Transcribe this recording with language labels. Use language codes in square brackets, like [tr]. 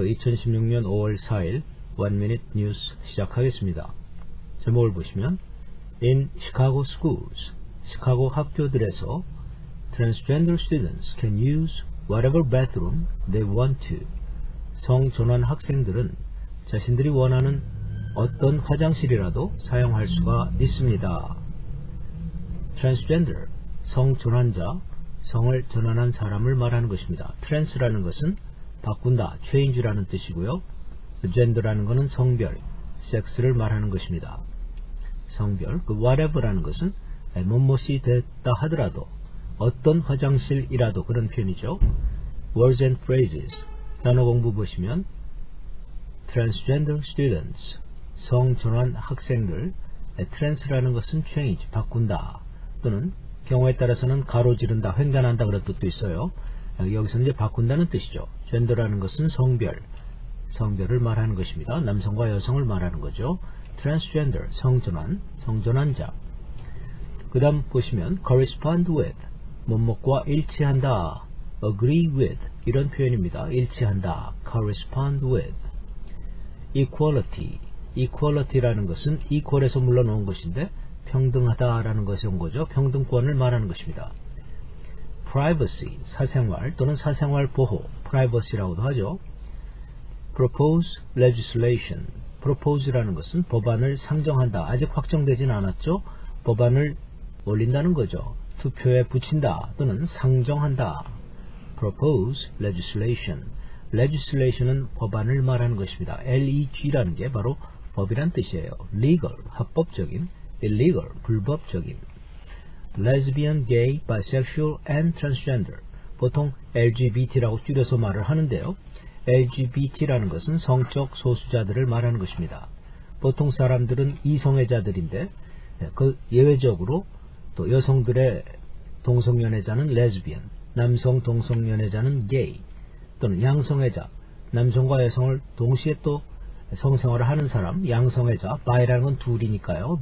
[ko] 2016년 5월 4일 1 Minute News 시작하겠습니다. 제목을 보시면 [en] In Chicago schools, [ko] 시카고 학교들에서 [en] transgender students can use whatever bathroom they want to. [ko] 성전환 학생들은 자신들이 원하는 어떤 화장실이라도 사용할 수가 있습니다. transgender, 성전환자, 성을 전환한 사람을 말하는 것입니다. trans라는 것은 바꾼다, change라는 뜻이고요. gender라는 것은 성별, 섹스를 말하는 것입니다. 성별, whatever라는 것은 무엇이 됐다 하더라도 어떤 화장실이라도 그런 표현이죠. [en] Words and phrases, [ko] 단어 공부 보시면 transgender students, 성전환 학생들, trans라는 것은 change, 바꾼다 또는 경우에 따라서는 가로지른다, 횡단한다 그런 뜻도 있어요. 여기서는 이제 바꾼다는 뜻이죠. gender라는 것은 성별, 성별을 말하는 것입니다. 남성과 여성을 말하는 거죠. transgender, 성전환, 성전환자. 그 다음 보시면 correspond with, 뭐뭐과 일치한다, [en] agree with [ko] 이런 표현입니다. 일치한다, correspond with. equality, equality라는 것은 equal에서 물러놓은 것인데 평등하다라는 것이 온 거죠. 평등권을 말하는 것입니다. privacy, 사생활 또는 사생활 보호, privacy라고도 하죠. [en] propose legislation, [ko] propose라는 것은 법안을 상정한다. 아직 확정되진 않았죠. 법안을 올린다는 거죠. 투표에 붙인다 또는 상정한다. [en] propose legislation, [ko] legislation은 법안을 말하는 것입니다. leg라는 게 바로 법이란 뜻이에요. legal, 합법적인, illegal, 불법적인. [en] lesbian, gay, bisexual and transgender, [ko] 보통 LGBT라고 줄여서 말을 하는데요. LGBT라는 것은 성적 소수자들을 말하는 것입니다. 보통 사람들은 이성애자들인데 그 예외적으로 또 여성들의 동성연애자는 lesbian, 남성 동성연애자는 gay 또는 양성애자, 남성과 여성을 동시에 또 성생활을 하는 사람, 양성애자, bi라는 건 둘이니까요.